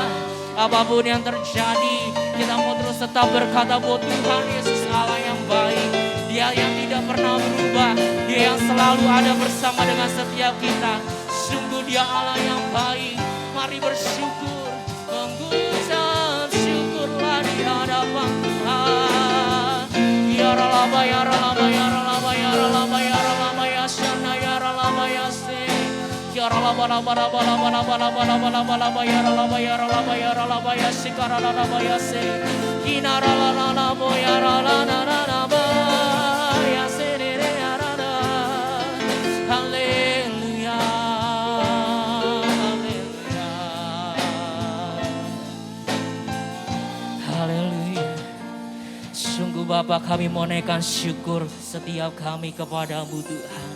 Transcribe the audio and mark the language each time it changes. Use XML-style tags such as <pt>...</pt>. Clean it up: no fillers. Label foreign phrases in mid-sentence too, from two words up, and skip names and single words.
<id>Apapun yang terjadi, kita mau terus tetap berkata bahwa Tuhan Yesus Allah yang baik. Dia yang tidak pernah berubah. Dia yang selalu ada bersama dengan setiap kita. Sungguh Ya Allah yang baik, mari bersyukur, mengucap syukurlah di hadapan Tuhan. Ya Ralaba, ya Ralaba, ya Ralaba, ya Ralaba, ya Ralaba, ya Shana, ya Ralaba, ya Se. Ya Ralaba, Raba, Raba, Raba, Raba, Raba, Raba, Raba, Raba, ya Ralaba, ya Ralaba, ya Ralaba, ya Shikara, Ralaba, ya Se. Ina Ralala, Rabo, ya Ralala, Raba, ya Se, ya Rala. Haleluya, haleluya, haleluya. Sungguh Bapa, kami mau naikkan syukur setiap kami kepadamu Tuhan.</id>